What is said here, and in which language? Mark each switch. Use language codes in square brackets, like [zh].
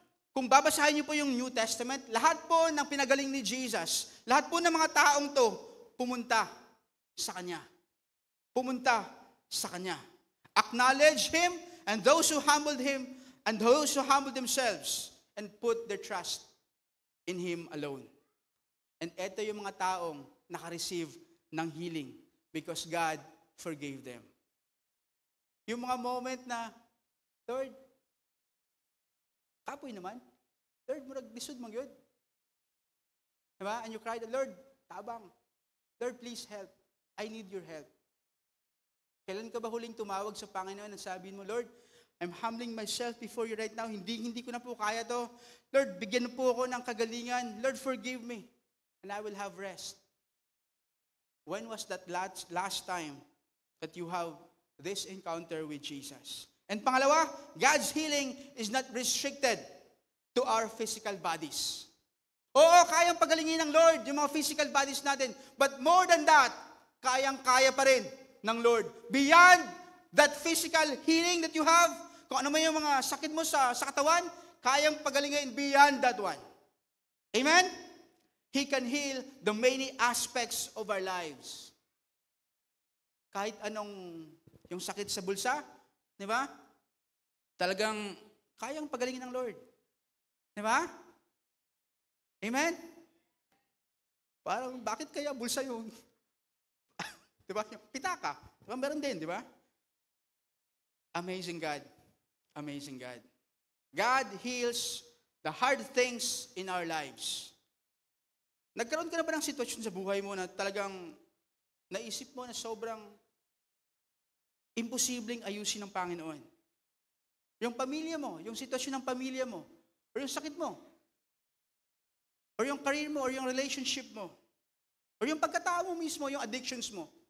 [tl] Kung babasahin niyo po yung New Testament, lahat po ng pinagaling ni Jesus, lahat po ng mga taong to, pumunta sa Kanya. Pumunta sa Kanya. [en] Acknowledge Him, and those who humbled Him, and those who humbled themselves, and put their trust in Him alone. [tl] And eto yung mga taong nakareceive ng healing [en] because God forgave them. [tl] Yung mga moment na, Lord, [ceb] kapoy naman. [en] Lord, [ceb] murag lisod mong yun. [en] Diba? And you cried, Lord, [ceb] tabang. [en] Lord, please help. I need your help. [tl] Kailan ka ba huling tumawag sa Panginoon at sabihin mo, Lord, [en] I'm humbling myself before you right now. [tl] Hindi ko na po kaya to. Lord, bigyan po ako ng kagalingan. [en] Lord, forgive me. And I will have rest. When was that last time that you have this encounter with Jesus? And [tl] pangalawa, [en] God's healing is not restricted to our physical bodies. [tl] Oo, kayang pagalingin ng Lord yung mga physical bodies natin. [en] But more than that, [tl] kayang-kaya pa rin ng Lord. [en] Beyond that physical healing that you have, [tl] kung ano man yung mga sakit mo sa katawan, kayang pagalingin beyond that one. Amen? [en] He can heal the many aspects of our lives. [tl] Kahit anong yung sakit sa bulsa, di ba? Talagang kayang pagalingin ng Lord. Di ba? Amen? Parang, bakit kaya bulsa yun? Di ba? Pitaka. Diba? Meron din, di ba? [en] Amazing God. Amazing God. God heals the hard things in our lives. [tl] Nagkaroon ka na ba ng sitwasyon sa buhay mo na talagang naisip mo na sobrang imposibleng ayusin ng Panginoon? Yung pamilya mo, yung sitwasyon ng pamilya mo, o yung sakit mo, o yung career mo, o yung relationship mo, o yung pagkatao mo mismo, yung addictions mo.